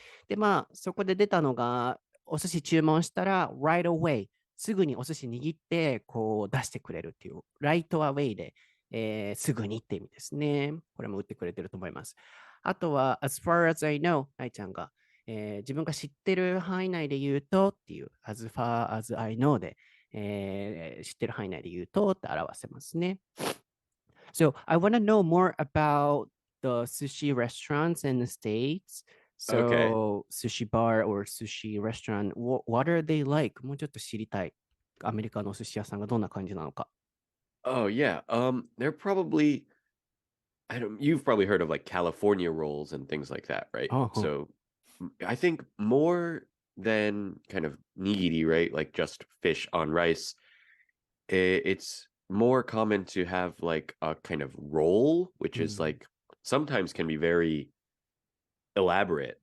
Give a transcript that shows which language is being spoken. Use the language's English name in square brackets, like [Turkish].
[Japanese] で、まあ、そこで出たのが、お寿司注文したら、 [English] right away、 [Japanese] すぐにお寿司握って、出してくれるっていう、right away ですぐにって意味ですね。これも打ってくれてると思います。あとは、 [English] as far as I know、 [Japanese] 愛ちゃんが、自分が知ってる範囲内で言うとっていう、as far as I know で、知ってる範囲内で言うとって表せますね。 [English] So I want to know more about the sushi restaurants in the States. Okay. So sushi bar or sushi restaurant, what are they like? [Japanese] もうちょっと知りたい。アメリカのお寿司屋さんがどんな感じなのか。 [English] Oh yeah. They're probably you've probably heard of like California rolls and things like that, right? Uh-huh. So I think more than kind of nigiri, right? Like just fish on rice. It's more common to have like a kind of roll, which is like sometimes can be very elaborate.